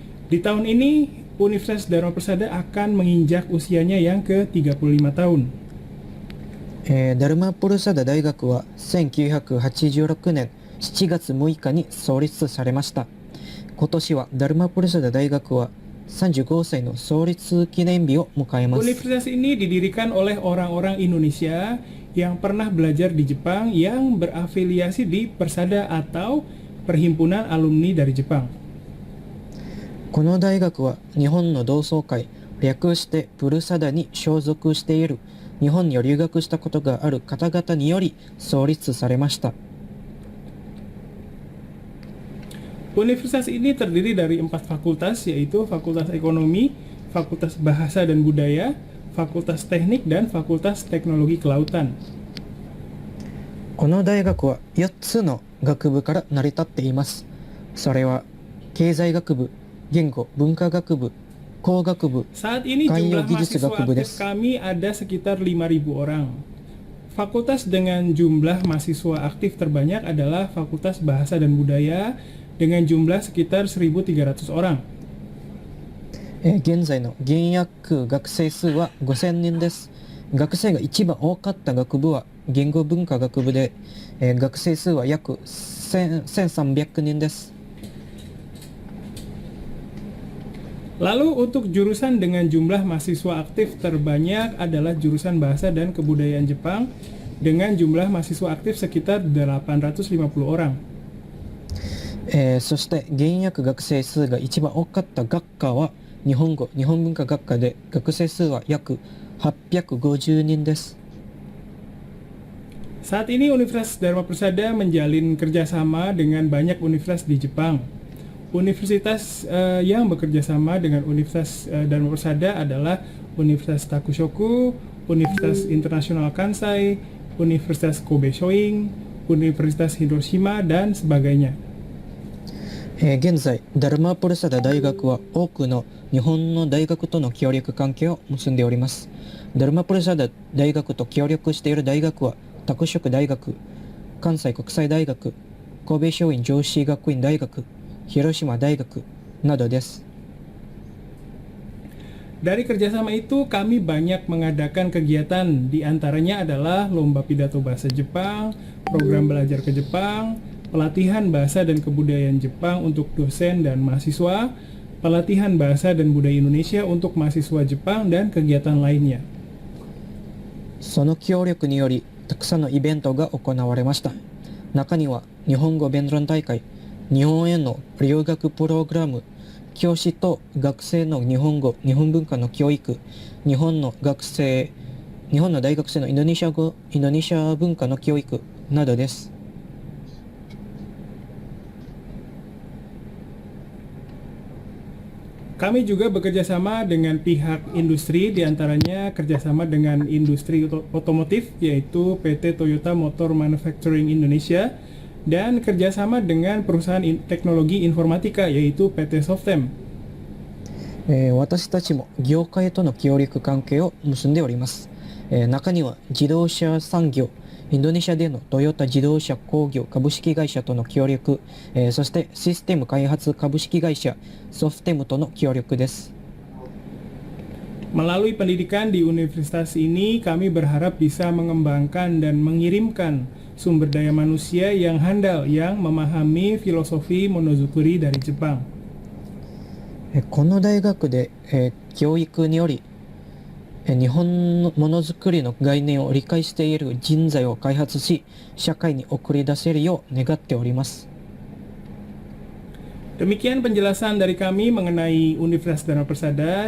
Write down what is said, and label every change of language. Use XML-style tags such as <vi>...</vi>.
<id>Di tahun ini, Universitas Dharma Persada akan menginjak usianya yang ke-35 tahun.</id> <ja>ダルマプルサダ大学は1986年7月6日に創立されました。今年はダルマプルサダ大学は35歳の創立記念日を迎えます。</ja> <id>Universitas ini didirikan oleh orang-orang Indonesia yang pernah belajar di Jepang yang berafiliasi di Persada atau Perhimpunan Alumni dari Jepang.</id> <ja>この大学は日本の同窓会、略してプルサダに所属している日本に留学したことがある方々により創立されました。</ja> <id>Universitas ini terdiri dari 4 fakultas, yaitu Fakultas Ekonomi, Fakultas Bahasa dan Budaya, Fakultas Teknik, dan Fakultas Teknologi Kelautan.</id> <ja>この大学は4つの学部から成り立っています。それは経済学部、言語文化学部、工学部、</ja> <id>Saat ini</id> <ja>Kayo</ja> <id>jumlah</id> <ja>Gijutsu</ja> <id>mahasiswa</id> <ja>Gakubu</ja> <id>aktif</id> <ja>desu.</ja> <id>kami ada sekitar 5.000 orang. Fakultas dengan jumlah mahasiswa aktif terbanyak adalah Fakultas Bahasa dan Budaya dengan jumlah sekitar 1.300 orang.</id> <ja>現在の現役学生数は5000人です。学生が一番多かった学部は言語文化学部で、学生数は約1300人です。</ja> <id>Lalu untuk jurusan dengan jumlah mahasiswa aktif terbanyak adalah jurusan Bahasa dan Kebudayaan Jepang dengan jumlah mahasiswa aktif sekitar 850 orang.</id> <ja>そして現役学生数が一番多かった学科は日本語、日本文化学科で学生数は約850人です。</ja> <id>Saat ini Universitas Dharma Persada menjalin kerjasama dengan banyak universitas di Jepang. Universitas yang bekerja sama dengan Universitas Dharma Persada adalah Universitas Takushoku, Universitas Internasional Kansai, Universitas Kobe Shoin, Universitas Hiroshima, dan sebagainya.</id> <ja>現在、ダルマーポルサダ大学は多くの日本の大学との協力関係を結んでおります。ダルマーポルサダ大学と協力している大学は、拓殖大学、関西国際大学、神戸松陰女子学院大学、広島大学などです。</ja> <id>Dari kerjasama itu kami banyak mengadakan kegiatan, di antaranya adalah lomba pidato bahasa Jepang, program belajar ke Jepang, pelatihan bahasa dan kebudayaan Jepang untuk dosen dan mahasiswa, pelatihan bahasa dan budaya Indonesia untuk mahasiswa Jepang, dan kegiatan lainnya.</id> <ja>その協力により、たくさんのイベントが行われました。中には、日本語弁論大会、日本への留学プログラム、教師と学生の日本語、日本文化の教育、日本の大学生のインドネシア語、インドネシア文化の教育などです。</ja> <id>Kami juga bekerja sama dengan pihak industri, diantaranya kerjasama dengan industri otomotif, yaitu PT Toyota Motor Manufacturing Indonesia, dan kerjasama dengan perusahaan teknologi informatika, yaitu PT Softem.</id> <ja>私たちも業界との協力関係を結んでおります。中には自動車産業、インドネシアでのトヨタ自動車工業株式会社との協力、そしてシステム開発株式会社ソフテムとの協力です。</ja> <id>Melalui pendidikan di universitas ini, kami berharap bisa mengembangkan dan mengirimkan sumber daya manusia yang handal, yang memahami filosofi monozukuri dari Jepang.</id> <ja>この大学で、教育により日本のものづくりの概念を理解している人材を開発し、社会に送り出せるよう願っております。</ja> <id>Demikian penjelasan dari kami mengenai Universitas Dharma Persada.</id>